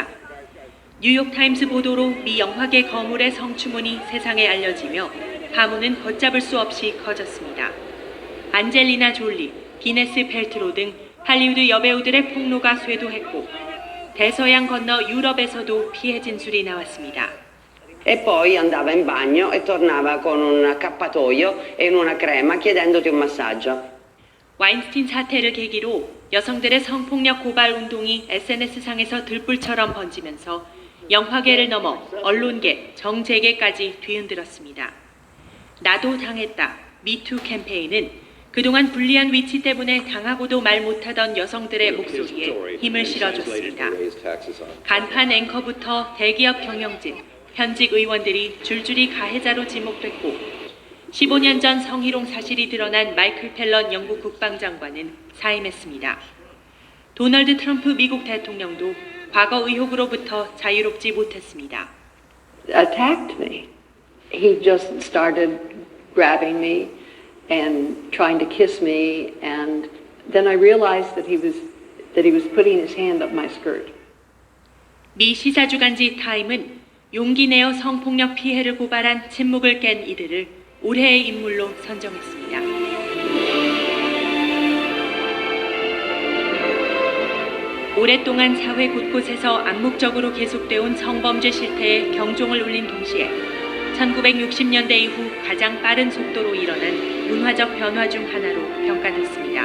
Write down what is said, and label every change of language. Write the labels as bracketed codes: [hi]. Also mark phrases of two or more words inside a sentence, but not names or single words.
[ko] 뉴욕타임스 보도로 미 영화계 거물의 성추문이 세상에 알려지며 파문은 걷잡을 수 없이 커졌습니다. 안젤리나 졸리, 기네스 펠트로 등 할리우드 여배우들의 폭로가 쇄도했고 대서양 건너 유럽에서도 피해 진술이 나왔습니다. [it] E poi andava in bagno e tornava con un accappatoio e una crema chiedendoti un massaggio. [ko] 와인스틴 사태를 계기로 여성들의 성폭력 고발 운동이 SNS상에서 들불처럼 번지면서 영화계를 넘어 언론계, 정재계까지 뒤흔들었습니다. 나도 당했다, 미투 캠페인은 그동안 불리한 위치 때문에 당하고도 말 못하던 여성들의 목소리에 힘을 실어줬습니다. 간판 앵커부터 대기업 경영진, 현직 의원들이 줄줄이 가해자로 지목됐고 15년 전 성희롱 사실이 드러난 마이클 팰런 영국 국방장관은 사임했습니다. 도널드 트럼프 미국 대통령도 과거 의혹으로부터 자유롭지 못했습니다. [en] Attacked me. He just started grabbing me and trying to kiss me, and then I realized that he was putting his hand up my skirt. [ko] 미 시사주간지 타임은 용기 내어 성폭력 피해를 고발한 침묵을 깬 이들을 올해의 인물로 선정했습니다. 오랫동안 사회 곳곳에서 암묵적으로 계속돼온 성범죄 실태에 경종을 울린 동시에 1960년대 이후 가장 빠른 속도로 일어난 문화적 변화 중 하나로 평가됐습니다.